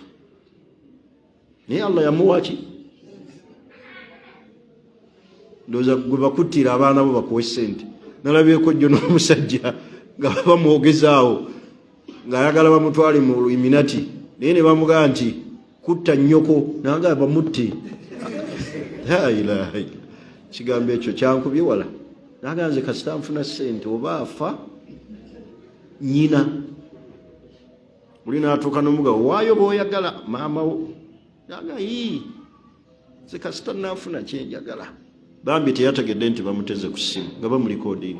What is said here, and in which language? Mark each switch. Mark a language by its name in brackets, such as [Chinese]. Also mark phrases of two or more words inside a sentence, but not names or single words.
[Ganda] Naye Allah yamuwa ki? Ndowooza gwe bakuttira abaana bo bakuwe ssente. Nalabyeko jjo n'omusajja nga bamwogezaawo ng'ayagala bamutwale mu Illuminati naye ne bamugamba nti kutta nnyoko nanga bamutte. [Arabic] لا إله إلا. [Ganda] Kigambo ekyo kyankubye wala. Naga nze kasita nfuna ssente oba afa nnyina. Oli n'atuuka n'omugabo waayo bw'oyagala maama wo. Naga nze kasita nafuna kyenjagala. Bambi teyategedde nti bamuteze ku ssimu nga bamulikodinga.